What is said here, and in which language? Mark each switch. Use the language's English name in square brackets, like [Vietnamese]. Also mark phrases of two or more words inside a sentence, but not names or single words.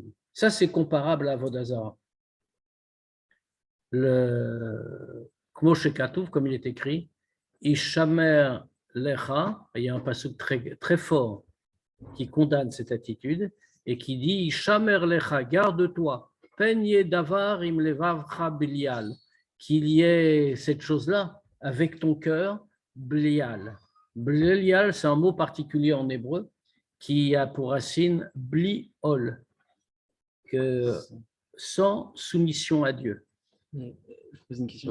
[French] Ça, c'est comparable à Vodazara. Le [Hebrew] כמו שכתוב, [French] comme il est écrit, [Hebrew] השמר לך, [French] il y a un passage très, très fort qui condamne cette attitude et qui dit [Hebrew] השמר לך, [French] garde-toi, [Hebrew] פן דבר עם לבבך בליעל, [French] qu'il y ait cette chose-là avec ton cœur, blial. Blial, c'est un mot particulier en hébreu qui a pour racine bliol, que sans soumission à Dieu. Je pose une question.